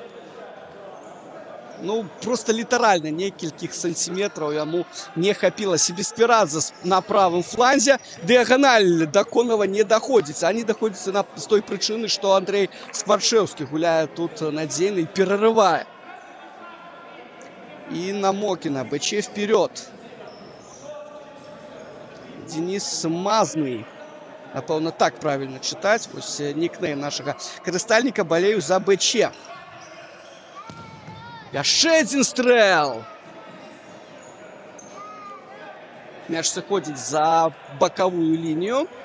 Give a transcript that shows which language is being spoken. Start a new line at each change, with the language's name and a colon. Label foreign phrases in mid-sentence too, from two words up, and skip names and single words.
Belarusian: Ну, просто літаральна некалькіх сантиметраў яму не хапіла. Себесквірадзе на правым фланзе. Дыяганаль да Конава не даходзіць. А не даходзіць з той прычыны, што Андрей Скварчэўскі гуляе тут надзейна і перарывае.
Russian: И на Мокина. БЧ вперед. Денис Мазный.
Belarusian: Напэўна, так правильно чытаць. Вось нікнейм нашага карыстальніка. Балею за БЧ. Яшчэ адзін стрэл. Мяч сыходзіць за бакавую лінію.